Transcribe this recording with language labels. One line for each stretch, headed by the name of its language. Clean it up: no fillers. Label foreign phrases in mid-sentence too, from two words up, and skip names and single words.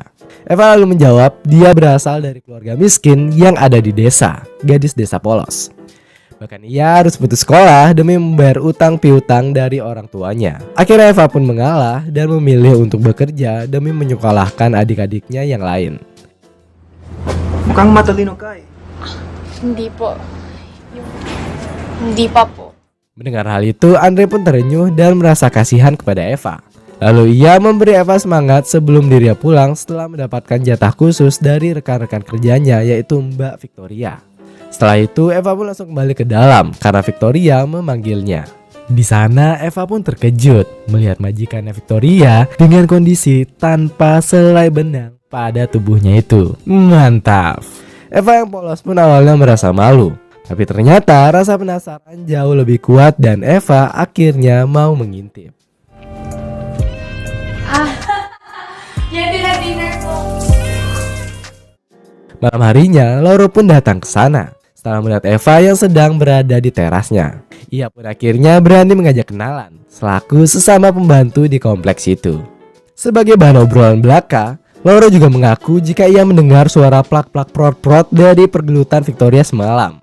Indonesian: Eva lalu menjawab dia berasal dari keluarga miskin yang ada di desa, gadis desa polos. Bahkan ia harus putus sekolah demi membayar utang piutang dari orang tuanya. Akhirnya Eva pun mengalah dan memilih untuk bekerja demi menyekolahkan adik-adiknya yang lain.
Filipino: Mukhang matalino ka eh. Hindi po. Hindi pa po.
Indonesian: Mendengar hal itu, Andre pun terenyuh dan merasa kasihan kepada Eva. Lalu ia memberi Eva semangat sebelum dirinya pulang setelah mendapatkan jatah khusus dari rekan-rekan kerjanya yaitu Mbak Victoria. Setelah itu Eva pun langsung kembali ke dalam karena Victoria memanggilnya. Di sana Eva pun terkejut melihat majikannya Victoria dengan kondisi tanpa selai benang pada tubuhnya itu. Mantap. Eva yang polos pun awalnya merasa malu, tapi ternyata rasa penasaran jauh lebih kuat dan Eva akhirnya mau mengintip.
Filipino: Jadi na dinner po.
Indonesian: Malam harinya Lauro pun datang ke sana setelah melihat Eva yang sedang berada di terasnya. Ia pun akhirnya berani mengajak kenalan selaku sesama pembantu di kompleks itu. Sebagai bahan obrolan belaka, Lauro juga mengaku jika ia mendengar suara plak-plak prot-prot dari pergelutan Victoria semalam.